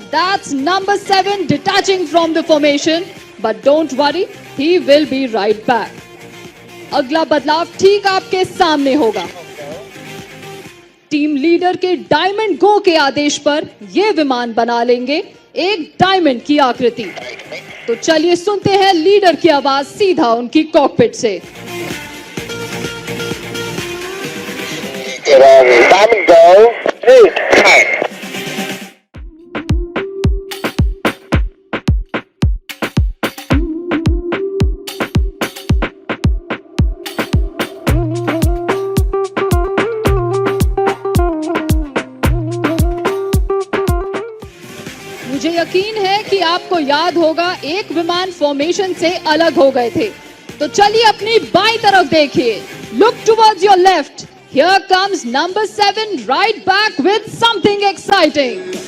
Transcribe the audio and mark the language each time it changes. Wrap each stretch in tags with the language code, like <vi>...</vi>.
<en>That's number 7 detaching from the formation. But don't worry, he will be right back.</en> <hi>अगला बदलाव ठीक आपके सामने होगा. टीम लीडर के डायमंड गो के आदेश पर यह विमान बना लेंगे एक डायमंड की आकृति. तो चलिए सुनते हैं लीडर की आवाज सीधा उनकी कॉकपिट से.</hi> <en>Diamond go, 8, 9.</en> <hi>मुझे यकीन है कि आपको याद होगा एक विमान फॉर्मेशन से अलग हो गए थे. तो चलिए अपनी बाईं तरफ देखिए.</hi> <en>Look towards your left. Here comes number 7 right back with something exciting.</en>